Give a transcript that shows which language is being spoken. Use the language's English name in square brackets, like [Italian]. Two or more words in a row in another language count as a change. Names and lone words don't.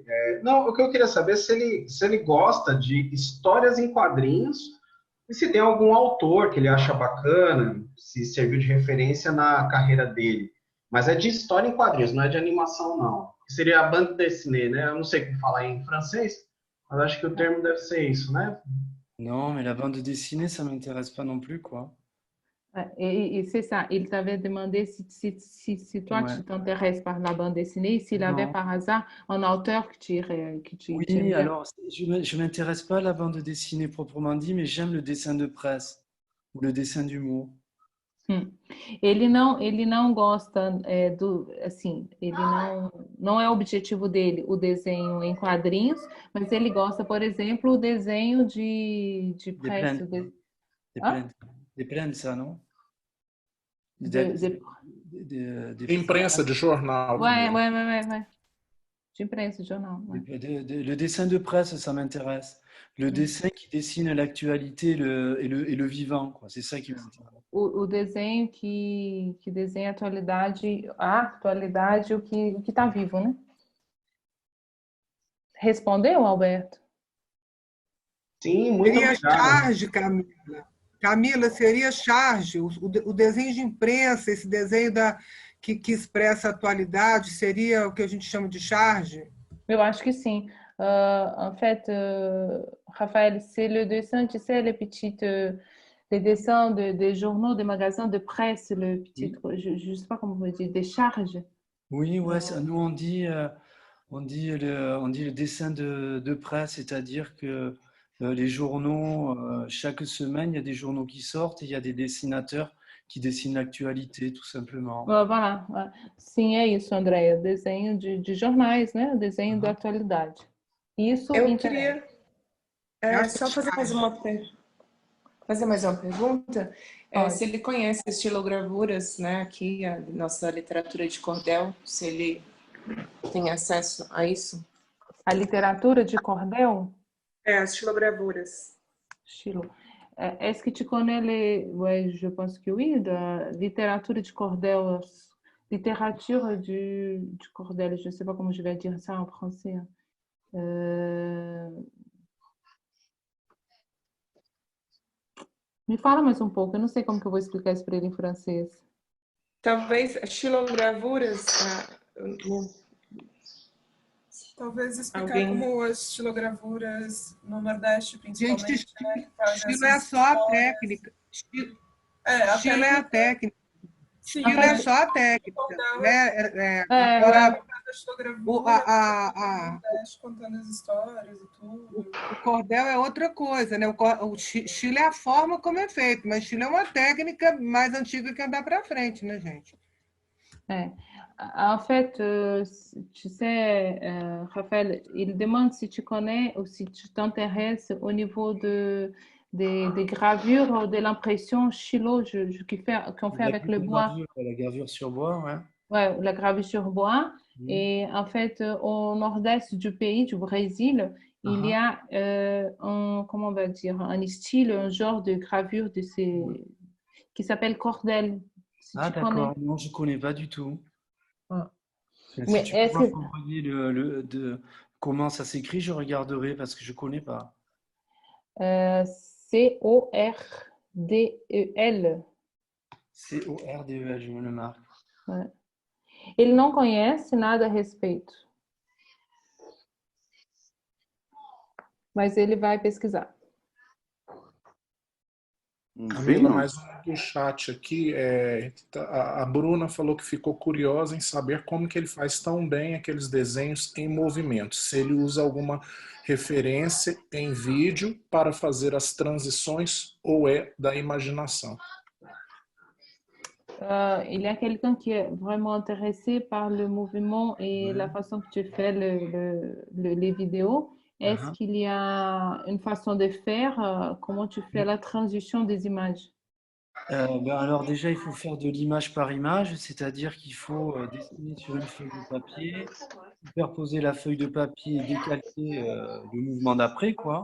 [Portuguese] Não, o que eu queria saber é se ele gosta de histórias em quadrinhos e se tem algum autor que ele acha bacana, se serviu de referência na carreira dele. Mas é de história em quadrinhos, não é de animação, não. Seria a [French] bande dessinée, [Portuguese] né? Eu não sei como falar em francês, mas acho que o termo deve ser isso, né? [French] Non, mais la bande dessinée, ça m'intéresse pas non plus, quoi. Et c'est ça, il t'avait demandé si toi tu t'intéresses par la bande dessinée, et s'il avait par hasard un auteur que tu Oui, alors je ne m'intéresse pas à la bande dessinée proprement dit, mais j'aime le dessin de presse ou le dessin d'humour. [Portuguese] Ele não gosta ele não é o objetivo dele o desenho em quadrinhos, mas ele gosta, por exemplo, o desenho de presse. [French] Des plaines, ça, non? [Portuguese] Imprensa de jornal. Ouais. De imprensa, de jornal. [French] Ouais. Le dessin de presse, ça m'intéresse. Le dessin qui dessine l'actualité et le vivant, quoi. C'est ça qui m'intéresse. [Portuguese] O desenho que desenha a atualidade, o que está vivo, né? Respondeu, Alberto? Sim, muito obrigado. Seria charge, Camila, seria charge, o desenho de imprensa, esse desenho que expressa a atualidade? Seria o que a gente chama de charge? Eu acho que sim. [French] En fait, Raphaël, c'est le dessin, tu sais, les dessins des journaux, des magasins de presse, le petit, je ne sais pas comment on dit, des charges. Oui, ouais, nous on dit le dessin de presse, c'est-à-dire que les journaux, chaque semaine, il y a des journaux qui sortent et il y a des dessinateurs qui dessinent l'actualité, tout simplement. Voilà. [Portuguese] Sim, é isso, Andréia. Desenho de jornais, né? Desenho da atualidade. Isso eu queria só fazer mais uma pergunta. Se ele conhece estilogravuras, né? Aqui, a nossa literatura de cordel, se ele tem acesso à isso. [French] A littérature de cordel? [Portuguese] As estilogravuras. [French] Est-ce que tu connais ouais, je pense que oui, la littérature de cordel, littérature du cordel, je ne sais pas comment je vais dire ça en français. [Portuguese] Me fala mais um pouco, eu não sei como que eu vou explicar isso para ele em francês. Talvez estilogravuras... Talvez explicar como as estilogravuras no Nordeste, principalmente. Gente, estilo é só a técnica. Estilo é a técnica. Estilo é só a técnica. Agora, contando as histórias e tudo. O cordel é outra coisa, né? O estilo é a forma como é feito, mas estilo é uma técnica mais antiga que andar para frente, né, gente? [French] En fait, tu sais, Raphaël, il demande si tu connais ou si tu t'intéresses au niveau des gravures ou de l'impression stylo qu'on fait avec le bois. La gravure sur bois, ouais. Ouais, la gravure sur bois. Et en fait, au nord-est du pays, du Brésil, il y a comment on va dire, un style, un genre de gravure qui s'appelle cordel. Si tu d'accord. Non, je ne connais pas du tout. Mais si tu peux m'envoyer comment ça s'écrit, je regarderai parce que je ne connais pas. C-O-R-D-E-L. C-O-R-D-E-L, je me le marque. Ouais. [Portuguese] Ele não conhece nada a respeito. Mas ele vai pesquisar. Camila, mais um do chat aqui. A Bruna falou que ficou curiosa em saber como que ele faz tão bem aqueles desenhos em movimento. Se ele usa alguma referência em vídeo para fazer as transições ou é da imaginação. [French] Il y a quelqu'un qui est vraiment intéressé par le mouvement et la façon que tu fais les vidéos. Est-ce qu'il y a une façon de faire? Comment tu fais la transition des images? Alors déjà, il faut faire de l'image par image, c'est-à-dire qu'il faut dessiner sur une feuille de papier, superposer la feuille de papier et décalquer le mouvement d'après, quoi.